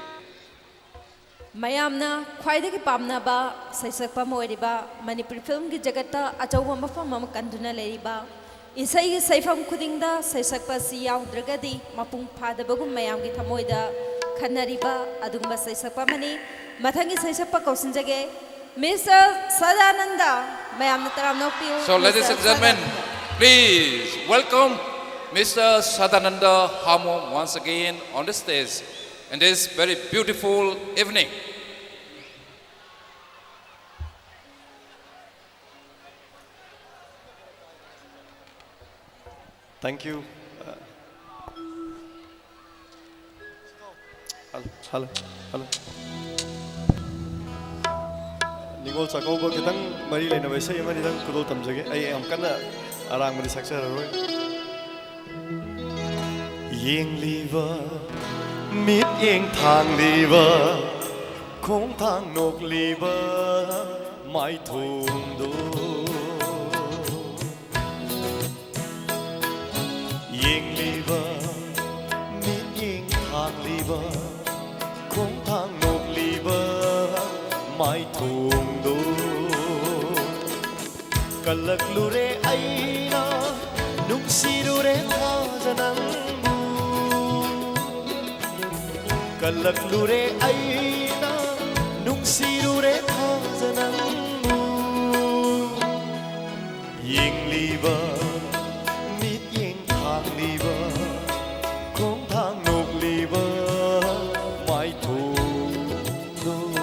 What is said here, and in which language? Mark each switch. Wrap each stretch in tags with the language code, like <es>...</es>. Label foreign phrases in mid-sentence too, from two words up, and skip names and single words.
<mni>Mayamna khwaidagi pamnaba saisakpa moiriba Manipur film gi jagata achauba mafam am kanduna leriba isai gi saifam khudingda saisakpa si yaudragadi mapung phadabagum mayam gi thamoida khanariba adumba saisakpa mani mathangi saisakpa kausinjage Mr. Sadananda mayamna taramnokpiu</mni> <en>So ladies and gentlemen please welcome Mr. Sadananda Hamo once again on the stage in this very beautiful evening. Thank you. Hello.</en> <mni>Ningol Sakauba kitang mari lena baisa yama nidang kudol tamjage. Ay am kana arang mari saksa roy. Yeng liva mít yeng thang liva khong thang nok liva mai thùng do yeng liva mít yeng thang liva khong thang nok liva mai thùng do kalak lure aina nung sirure tha janang Kalak lure aina nung sirure thajanang yeng liba mit yeng thang liba khong thang nok liba mai thong do</mni>